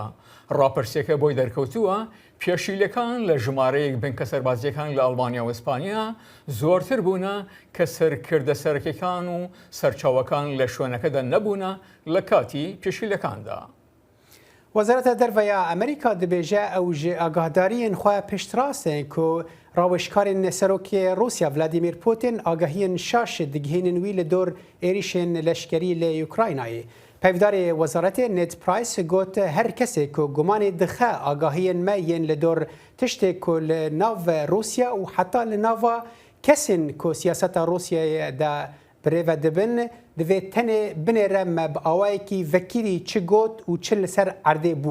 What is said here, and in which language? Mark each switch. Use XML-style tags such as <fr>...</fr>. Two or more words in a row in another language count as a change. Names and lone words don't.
<ckb>ڕاپەرسیەکە بۆی دەرکەوتووە پێشیلەکان لە ژمارەیەک بنکە سەربازیەکان لە ئەڵمانیا و ئیسپانیا زۆرتر بوونە کە سەرکردە سەرەکیەکان و سەرچاوەکان لە شوێنەکەدا نەبوونە لە کاتی پێشیلەکاندا.</ckb> <ku>وەزارەتە دەرڤەیە ئەمریکا دەبێژە ئەو ژێ ئاگاهداریên xwe piştrasên ku rawişkarên serokê Rusya Vladimir Putin agahiyên şaş digehînin wî li dor êrişên leşkerî lê Ukraynayê. Pevdarê wezaretê Ned Price got her kesê ku gumanê dixe agahiyên me yên li dor tiştê ku li nav Rusya û heta li nava kesên ku siyaseta Rusyayê de birêve dibin divê tenê binêre me bi awayekî vekirî çi got û çi li ser erdê bû.</ku>